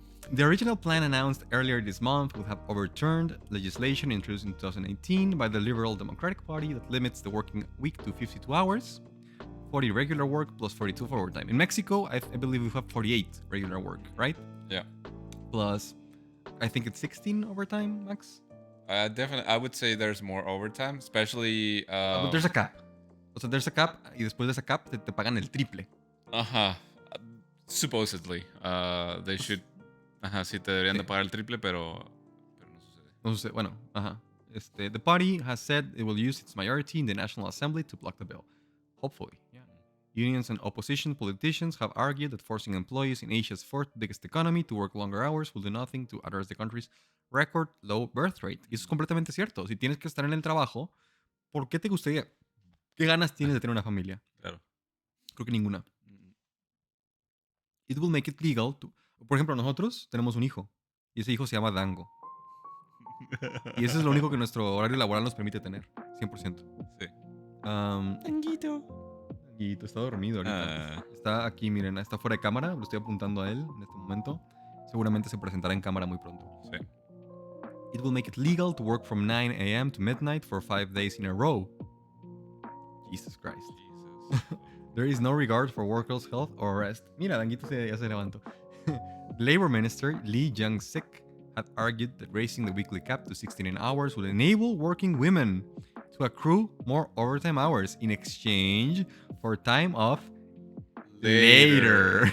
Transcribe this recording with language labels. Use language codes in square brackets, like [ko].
[en] The original plan announced earlier this month would have overturned legislation introduced in 2018 by the Liberal Democratic Party that limits the working week to 52 hours, 40 regular work plus 42 for overtime. In Mexico, I believe we have 48 regular work, right? Yeah. Plus, I think it's 16 overtime, Max? Definitely, I would say there's more overtime, especially... But there's a cap. [es] O sea, [en] there's a cap, [es] y después de esa cap te pagan el triple. [en] Ajá. Supposedly. They should... [es] Ajá, sí te deberían de pagar el triple, pero no sucede. No sucede, bueno, ajá. [en] the party has said it will use its majority in the National Assembly to block the bill. Hopefully, yeah. Unions and opposition politicians have argued that forcing employees in Asia's fourth biggest economy to work longer hours will do nothing to address the country's record low birth rate. [es] Y eso es completamente cierto. Si tienes que estar en el trabajo, ¿por qué te gustaría? ¿Qué ganas tienes de tener una familia? Claro. Creo que ninguna. [en] It will make it legal to... [es] Por ejemplo, nosotros tenemos un hijo. Y ese hijo se llama Dango. Y eso es lo único que nuestro horario laboral nos permite tener. 100%. Sí. Danguito. Danguito está dormido ahorita. Está aquí, miren. Está fuera de cámara. Lo estoy apuntando a él en este momento. Seguramente se presentará en cámara muy pronto. Sí. [en] It will make it legal to work from 9 a.m. to midnight for 5 days in a row. Jesus Christ. There is no regard for workers' health or rest. [es] Mira, Danguito ya se levantó. [en] Labor Minister Lee Jung-sik had argued that raising the weekly cap to 69 hours would enable working women to accrue more overtime hours in exchange for time off later.